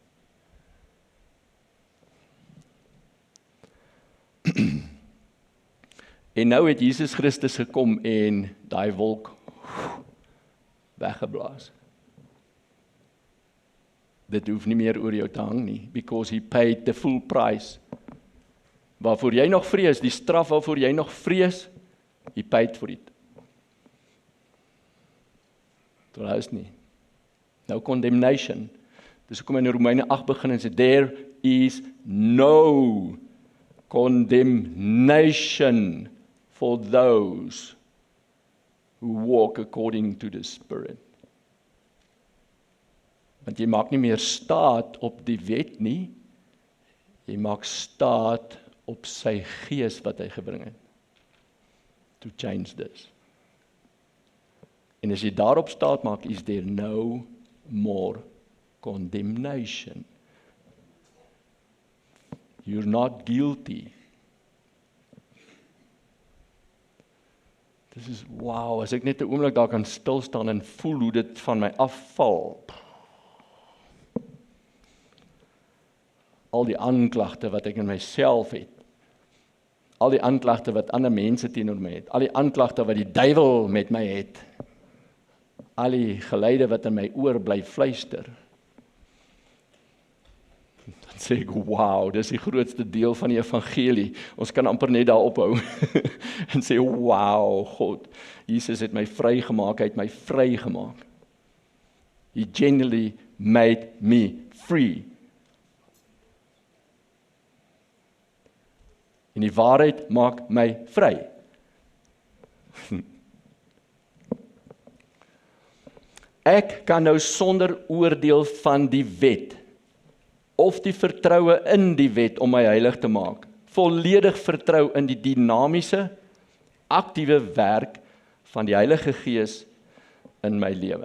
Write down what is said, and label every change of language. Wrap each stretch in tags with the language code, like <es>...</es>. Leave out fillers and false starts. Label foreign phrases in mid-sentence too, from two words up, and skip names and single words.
<af>En nou het Jesus Christus gekom en daai wolk weggeblaas. Dit hoef nie meer oor jou te hang nie,</af> <en>because he paid the full price.</en> <af>Waarvoor jy nog vrees, die straf waarvoor jy nog vrees,</af> <en>he paid for it.</en> <af>Trouwens nie. Nou condemnation. Dis hoekom in Romeine 8 begin en sê,</af> <en>there is no condemnation for those who walk according to the Spirit.</en> <af>Want jy maak nie meer staat op die wet nie, jy maak staat op sy gees wat hy gebring het.</af> <en>To change this.</en> <af>En as jy daarop staat maak,</af> <en>is there no more condemnation. You're not guilty.</en> <af>Dis is wow, as ek net 'n oomblik daar kan stil staan en voel hoe dit van my afval. al die aanklagte wat ek in myself het, al die aanklagte wat ander mense teenoor my het, al die aanklagte wat die duiwel met my het, al die geluide wat in my oor bly fluister, dan sê ek, wow, dis die grootste deel van die evangelie. Ons kan amper net daar ophou en sê, wow, God, Jesus het my vrygemaak, hy het my vrygemaak.</af> <en>He genuinely made me free.</en> <af>En die waarheid maak my vry. Ek kan nou sonder oordeel van die wet, of die vertroue in die wet om my heilig te maak, volledig vertrou in die dinamiese, aktiewe werk van die Heilige Gees in my lewe.</af>